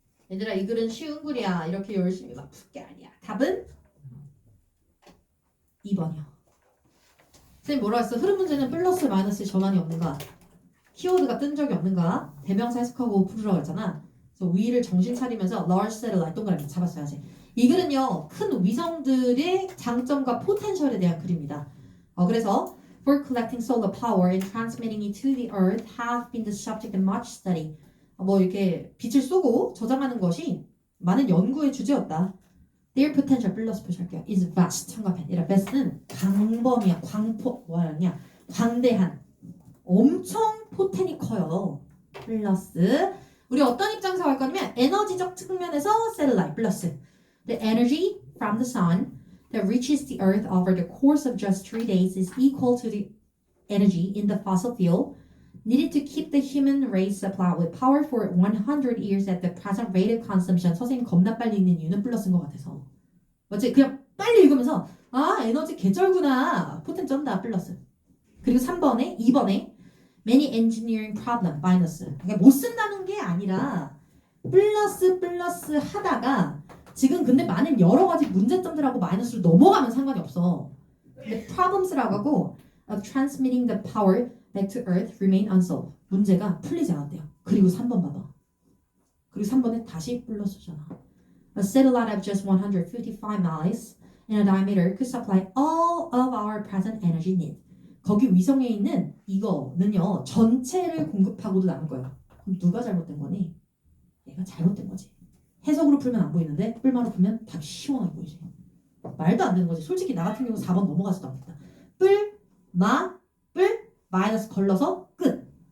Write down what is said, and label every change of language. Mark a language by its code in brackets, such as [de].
[ko] 얘들아 이 글은 쉬운 글이야. 이렇게 열심히 막 풀게 아니야. 답은 2번이요. 선생님 뭐라 했어? 흐름 문제는 플러스 마이너스 전환이 없는가? 키워드가 뜬 적이 없는가? 대명사 해석하고 풀으라고 했잖아. 그래서 위를 정신 차리면서 [en] large satellite [ko] 동그라미 잡았어야지. 이 글은요 큰 위성들의 장점과 포텐셜에 대한 글입니다. [en] 그래서 for collecting solar power and transmitting it to the earth have been the subject of much study. [ko] 뭐 이렇게 빛을 쏘고 저장하는 것이 많은 연구의 주제였다. [en] Their potential [ko] 플러스 표시할게요. [en] is vast. [ko] 참고하면 아니라 vast는 광범위한 광폭 뭐하냐 광대한 엄청 포텐이 커요. 플러스 우리 어떤 입장에서 할 거냐면 에너지적 측면에서 [en] satellite 플러스 the energy from the sun that reaches the earth over the course of just 3 days is equal to the energy in the fossil fuel needed to keep the human race supplied with power for 100 years at the present rate of consumption. [ko] 선생님 겁나 빨리 읽는 이유는 플러스인 것 같아서. 맞지? 그냥 빨리 읽으면서 아 에너지 개쩔구나. 포텐 쩐다 플러스. 그리고 3번에 2번에 [en] many engineering problem [ko] 마이너스. 그러니까 못 쓴다는 게 아니라 플러스 하다가 지금 근데 많은 여러 가지 문제점들하고 마이너스로 넘어가면 상관이 없어. [en] 근데 problems라고 하고 of transmitting the power back to earth remain unsolved. [ko] 문제가 풀리지 않았대요. 그리고 3번 봐봐. 그리고 3번에 다시 플러스잖아. [en] A satellite of just 155 miles in a diameter could supply all of our present energy need. [ko] 거기 위성에 있는 이거는요 전체를 공급하고도 남을 거예요. 그럼 누가 잘못된 거니? 얘가 잘못된 거지. 해석으로 풀면 안 보이는데 뿔마로 풀면 답이 시원하게 보이지. 말도 안 되는 거지. 솔직히 나 같은 경우 4번 넘어가지도 않겠다. 뿔 마이너스 걸러서 끝.